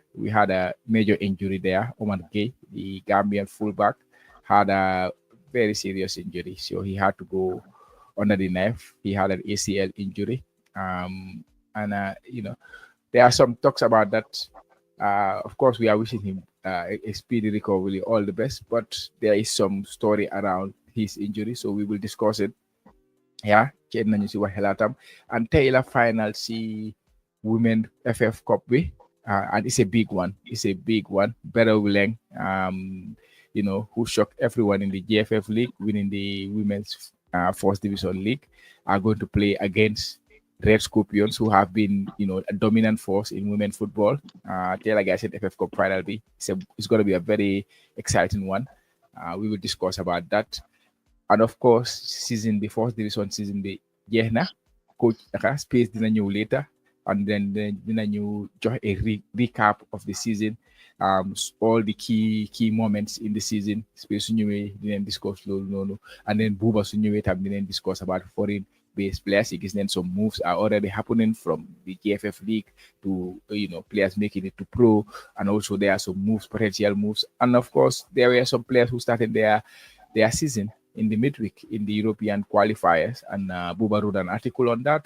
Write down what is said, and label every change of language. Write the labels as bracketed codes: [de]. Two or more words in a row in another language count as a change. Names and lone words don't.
[en] We had a major injury there. Omar G, the Gambian fullback, had a very serious injury, so he had to go under the knife. He had an ACL injury, and there are some talks about that. Of course, we are wishing him a speedy recovery, all the best. But there is some story around his injury, so we will discuss it. Yeah, [wo] kenn nañu si wax xalaatam, and tey la final si Women FF Cup bi, [en] and it's a big one. Berewuleng, who shocked everyone in the GFF League, winning the Women's First Division League, are going to play against Red Scorpions, who have been, a dominant force in women football. Tey, like I said, FF Cup final bi, it's going to be a very exciting one. We will discuss about that. And of course, the first division season [wo] be na coach Space dina ñëw [en] later, and then [wo] dina ñëw jox [en] a recap of the season, all the key moments in the season. [wo] Space su ñëwee dinañ discuss loolu noonu, [en] and then Buba [wo] su ñëwee tam dinañ [en] discuss about foreign based players. Because then some moves are already happening from the GFF League to players making it to pro, and also there are some potential moves, and of course there were some players who started their season in the midweek in the European qualifiers, and Buba wrote an article on that.